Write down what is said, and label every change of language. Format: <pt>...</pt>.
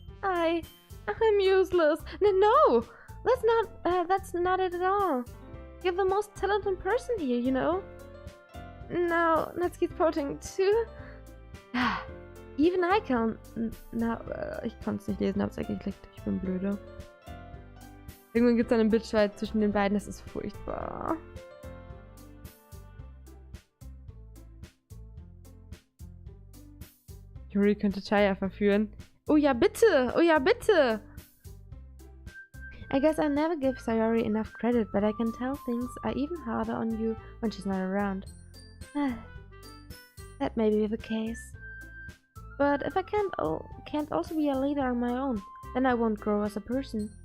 <en>I'm useless. No, that's not it at all. You're the most talented person here, you know. Now, Natsuki's pouting too. Even I can.</en> <de>Ich konnte es nicht lesen, hab's geklickt. Ich bin blöde. Irgendwann gibt es einen Bitchfight zwischen den beiden, das ist furchtbar. Yuri könnte Chaya verführen. Oh ja, bitte! Oh ja, bitte!</de> <en>I guess I never give Sayori enough credit, but I can tell things are even harder on you when she's not around. That may be the case. But if I can't also be a leader on my own, then I won't grow as a person.</en>